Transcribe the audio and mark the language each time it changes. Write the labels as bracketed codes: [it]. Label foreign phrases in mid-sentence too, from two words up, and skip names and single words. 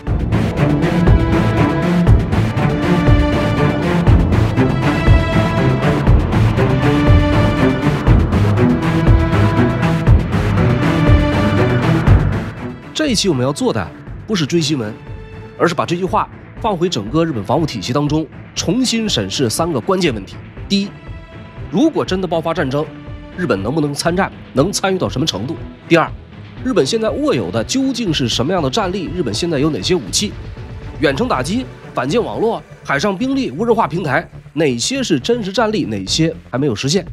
[zh] 這一期我們要做的不是追新聞，而是把這句話放回整個日本防務體系當中，重新審視3個關鍵問題。第一，如果真的爆發戰爭，日本能不能參戰，能參與到什麼程度？第二，日本現在握有的究竟是什麼樣的戰力？日本現在有哪些武器？遠程打擊、反艦網絡、海上兵力、無人化平台，哪些是真實戰力，哪些還沒有實現？